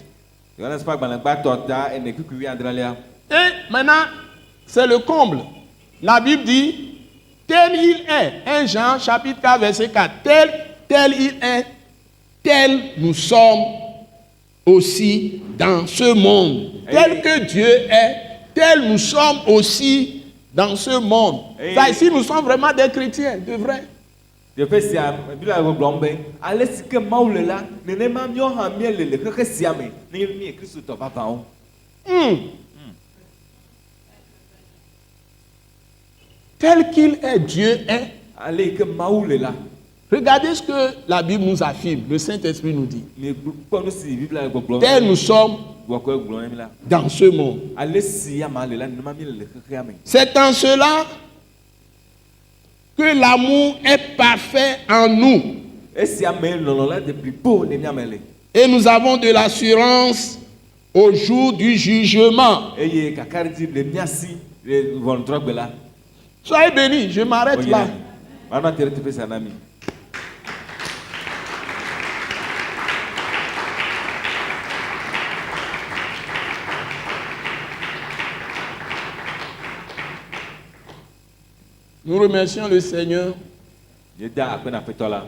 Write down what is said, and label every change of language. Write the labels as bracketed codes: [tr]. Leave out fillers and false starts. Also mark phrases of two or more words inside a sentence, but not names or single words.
[ee] Yohanes ƒe agbalẽgbãtɔ ta ene kukui adrelia. [fr] Et maintenant, c'est le comble. La Bible dit, tel il est. 1 Jean chapitre 4, verset 4. Tel il est, tel nous sommes aussi dans ce monde. Tel que Dieu est, tel nous sommes aussi dans ce monde. Ça ici, nous sommes vraiment des chrétiens, de vrai. [ee] Teƒe sia Biblia gblɔm be ale si ke Mawu le la nenema míawo hã míele le xexe sia me ne mí Kristotɔ vavãwo. [fr] Tel qu'il est, Dieu est. [ee] Ale yi ke Mawu le la. [fr] Regardez ce que la Bible nous affirme, le Saint-Esprit nous dit. [ee] Mikpɔ nu si Biblia gblɔm. [fr] Tel nous sommes [ee] Gbɔkɔe gblɔm na mí la. [fr] dans ce monde. [ee] Ale si ama le la nenema míele le xexea me. [fr] C'est en cela que l'amour est parfait en nous. [ee] Esia me lɔlɔ̃ la de blibo le mía me le. [fr] Et nous avons de l'assurance au jour du jugement. [ee] Eye kakaɖedzi le mía si le ʋɔnudrɔ̃gbe la. [fr] Soyez bénis, je m'arrête là. [ee] Manɔ te ɖe teƒe sia na mí. [fr] Nous remercions le Seigneur [ee] Yeda akpe na Aƒetɔ la.